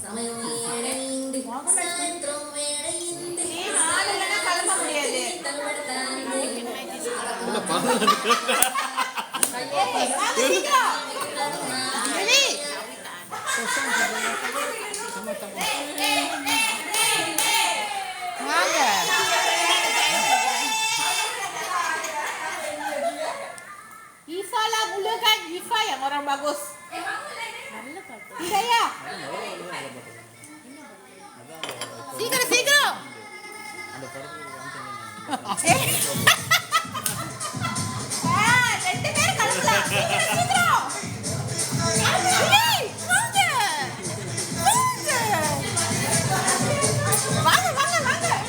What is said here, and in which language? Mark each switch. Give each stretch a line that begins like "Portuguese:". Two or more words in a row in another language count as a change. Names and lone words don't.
Tamil: ஆடலைன்னா கிளம்ப முடியாது.
Malay: வாங்க Ifa lah mula kan. Ifa yang orang bagus. Tidak ya? Singkro.
Tamil: ரெண்டு பேரும் கலக்கலாம். சீக்கிரம். வாங்க வாங்க வாங்க.